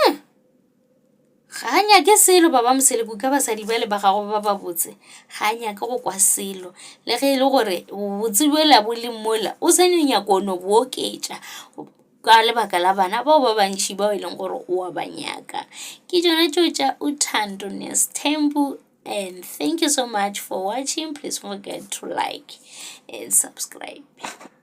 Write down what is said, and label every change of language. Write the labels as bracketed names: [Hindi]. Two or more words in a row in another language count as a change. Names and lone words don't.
[Northern Sotho] ga nyake selo ba Mamseleku ka basadi ba le ba gago ba ba botse ga nyake go kwa selo le ge e le gore botse boela bo le mola o sa nyaka no bo oketša ka lebaka la bana bao ba bantši bao e leng gore o a ba nyaka ke tšona tšeo tša uThando Nesthembu [English] and thank you so much for watching. Please don't forget to like and subscribe.